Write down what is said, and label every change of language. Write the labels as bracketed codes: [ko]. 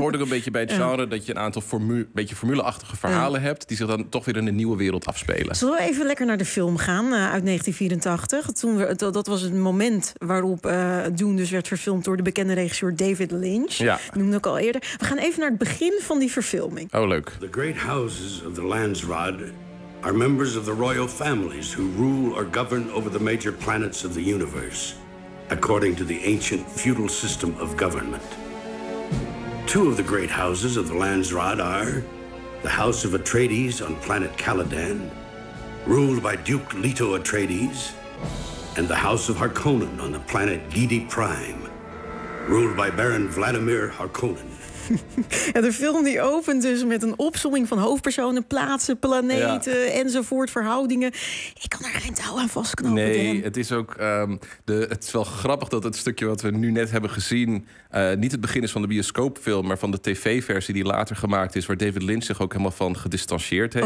[nl] Het hoort ook een beetje bij het genre dat je een aantal beetje formuleachtige verhalen hebt... die zich dan toch weer in een nieuwe wereld afspelen. Zullen we even lekker naar de film gaan uit 1984? Dat was het moment waarop Dune dus werd verfilmd... door de bekende regisseur David Lynch, noemde ik al eerder. We gaan even naar het begin van die verfilming. Oh, leuk. [en] The Great Houses of the Landsraad are members of the royal families who rule or govern over the major planets of the universe, according to the ancient feudal system of government. Two of the great houses of the Landsraad are the House of Atreides on planet Caladan, ruled by Duke Leto Atreides, and the House of Harkonnen on the planet Gedi Prime, ruled by Baron Vladimir Harkonnen. [nl] De film die opent dus met een opsomming van hoofdpersonen, plaatsen, planeten enzovoort, verhoudingen. Ik kan daar geen touw aan vastknopen. Nee, het is ook het is wel grappig dat het stukje wat we nu net hebben gezien niet het begin is van de bioscoopfilm, maar van de tv-versie die later gemaakt is, waar David Lynch zich ook helemaal van gedistanceerd heeft.